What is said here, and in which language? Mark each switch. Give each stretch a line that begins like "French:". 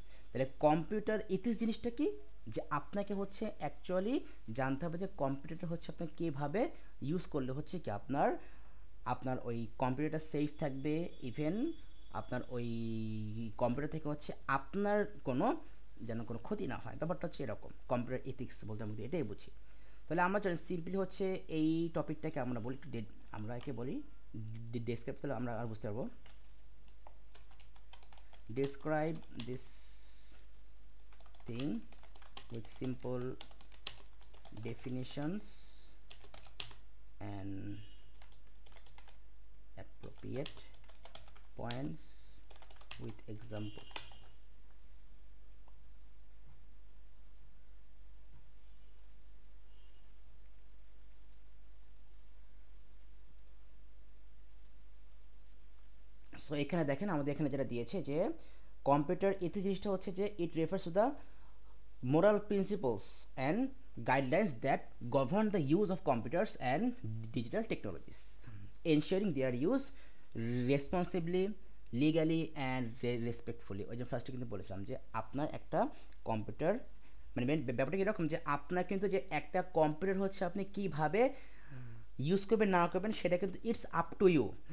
Bangla: তাহলে computer ethics জিনিসটা কি, যে আপনাকে হচ্ছে অ্যাকচুয়ালি জানতে হবে যে কম্পিউটারটা হচ্ছে আপনার কীভাবে ইউজ করলে হচ্ছে কি আপনার আপনার ওই কম্পিউটারটা সেফ থাকবে, ইভেন আপনার ওই কম্পিউটার থেকে হচ্ছে আপনার কোনো যেন কোনো ক্ষতি না হয়। ব্যাপারটা হচ্ছে এরকম, কম্পিউটার এথিক্স বলতে আমরা এটাই বুঝি। তাহলে আমরা চলেন সিম্পলি হচ্ছে এই টপিকটাকে আমরা বলি আমরা একে বলি ডেসক্রাইব, তাহলে আমরা আর বুঝতে পারবো।
English: Describe this thing with simple definitions and appropriate points with example.
Bangla: So এখানে দেখেন আমাদের এখানে যেটা দিয়েছে যে কম্পিউটার এথিক্স জিনিসটা হচ্ছে যে
English: It refers to the moral principles and guidelines that govern the use of computers and digital technologies, ensuring their use responsibly, legally and respectfully।
Bangla: ওই যে ফার্স্টে কিন্তু বলেছিলাম যে আপনার একটা কম্পিউটার মানে ব্যাপারটা কীরকম, যে আপনার কিন্তু যে একটা কম্পিউটার হচ্ছে আপনি কীভাবে ইউজ করবেন না করবেন সেটা কিন্তু ইটস আপ টু ইউ।